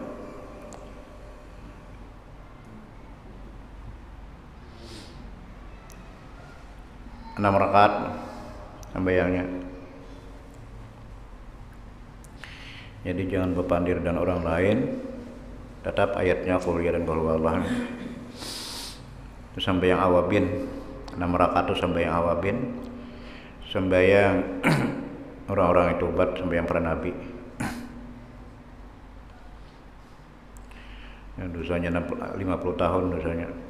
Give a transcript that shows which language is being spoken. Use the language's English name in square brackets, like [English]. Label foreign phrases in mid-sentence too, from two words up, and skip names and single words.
[Banjar] 6 rakaat sembahyangnya. Jadi jangan berpandir dan orang lain. Tetap ayatnya [Arabic] قل يا [Banjar] dan [Arabic] قل هو الله. [Banjar] Itu sembahyang awabin. 6 rakaat itu sembahyang awabin. Sembahyang orang-orang itu tobat, sembahyang para nabi. Yang dosanya 50 tahun dosanya.